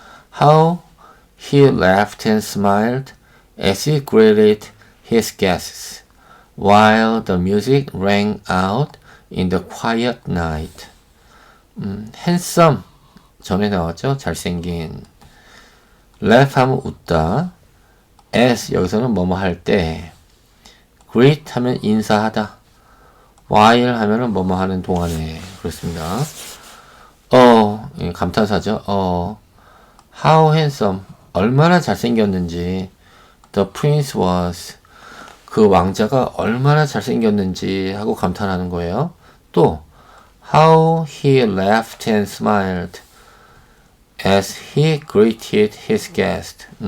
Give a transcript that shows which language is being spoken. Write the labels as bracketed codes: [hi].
[en] How he laughed and smiled as he greeted his guests, while the music rang out in the quiet night. [ko] handsome 전에 나왔죠? 잘생긴. laugh 하면 웃다. as 여기서는 뭐뭐 할 때. greet 하면 인사하다. while 하면은 뭐뭐 하는 동안에. 그렇습니다. 감탄사죠. [en] how handsome [ko] 얼마나 잘생겼는지. [en] the prince was [ko] 그 왕자가 얼마나 잘생겼는지 하고 감탄하는 거예요. [en] 또 how he laughed and smiled as he greeted his guest.